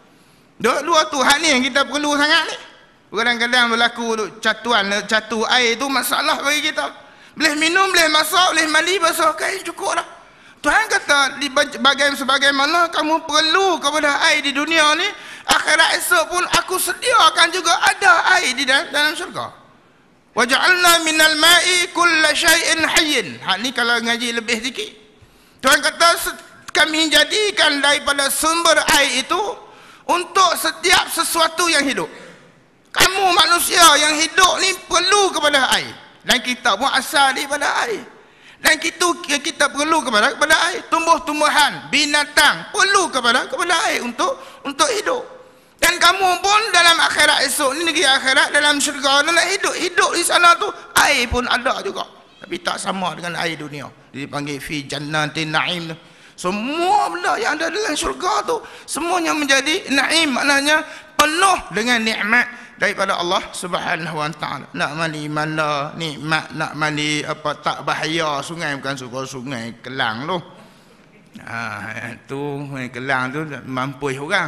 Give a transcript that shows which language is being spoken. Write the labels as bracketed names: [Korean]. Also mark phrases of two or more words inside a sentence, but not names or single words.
[Malay] Dua tu hal ni yang kita perlu sangat ni. Kadang-kadang berlaku catu air tu masalah bagi kita. Boleh minum, boleh masak, boleh mandi, basuh kain, cukup lah. Tuhan kata sebagaimana kamu perlu kepada air di dunia ni, akhirat esok pun aku sediakan juga ada air di dalam syurga. [Arabic] وجعلنا من الماء كل شيء حي. [Malay] Ni kalau ngaji lebih sikit. Tuhan kata kami jadikan daripada sumber air itu untuk setiap sesuatu yang hidup. Kamu manusia yang hidup ni perlu kepada air. Dan kita pun asal daripada air. Dan kita perlu kepada air. Tumbuh-tumbuhan, binatang perlu kepada air untuk hidup. Dan kamu pun dalam akhirat esok ni, negeri akhirat, dalam syurga, nak hidup di sana tu, air pun ada juga. Tapi tak sama dengan air dunia. [Arabic] Dipanggil في جنات النعيم. [Malay] Semua benda yang ada dalam syurga tu semuanya menjadi na'im, maknanya penuh dengan nikmat daripada Allah [Arabic] سبحانه وتعالى. [Malay] Nak mandi mana nikmat, nak mandi apa tak bahaya. Sungai bukan sungai Kelang tu. Kelang tu mampus orang.